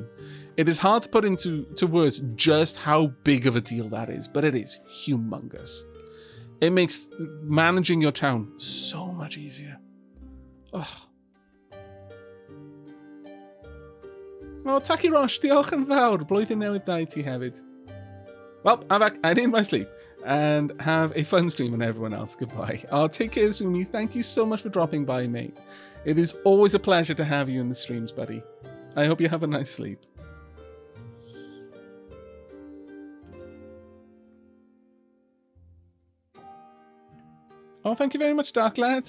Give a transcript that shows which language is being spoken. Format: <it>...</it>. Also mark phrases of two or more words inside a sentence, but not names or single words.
<en>It is hard to put into words just how big of a deal that is, but it is humongous. It makes managing your town so much easier. Oh. Oh, Taki Rosh,</en> <cy>diolch yn fawr. Blwyddyn newydd da I ti hefyd.</cy> <en>Well, Aavak, I need my sleep. And have a fun stream and everyone else. Goodbye. I'll take care, Sumi. Thank you so much for dropping by, mate. It is always a pleasure to have you in the streams, buddy. I hope you have a nice sleep. Oh, thank you very much, Dark Lad.</en>